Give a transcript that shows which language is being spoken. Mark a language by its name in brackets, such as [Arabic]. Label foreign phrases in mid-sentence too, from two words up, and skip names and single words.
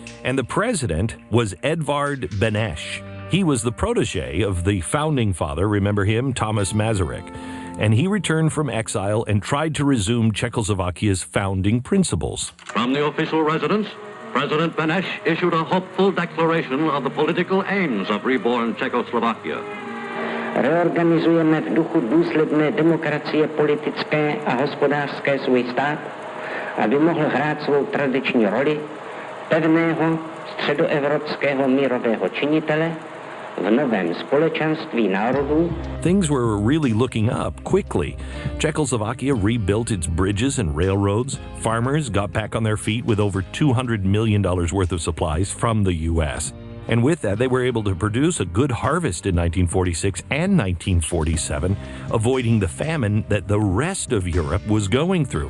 [English] And the president was Edvard Beneš. He was the protege of the founding father, remember him, Thomas Masaryk. And he returned from exile and tried to resume Czechoslovakia's founding principles. From the official residence, President Beneš issued a hopeful declaration of the political aims of reborn Czechoslovakia. [Czech] Reorganizujeme v duchu důsledné demokracie politické a hospodářské svůj stát, aby mohl hrát svou tradiční roli pevného středoevropského mírového činitele v novém společenství národů. [English] Things were really looking up quickly. Czechoslovakia rebuilt its bridges and railroads. Farmers got back on their feet with over $200 million worth of supplies from the U.S. And with that, they were able to produce a good harvest in 1946 and 1947, avoiding the famine that the rest of Europe was going through.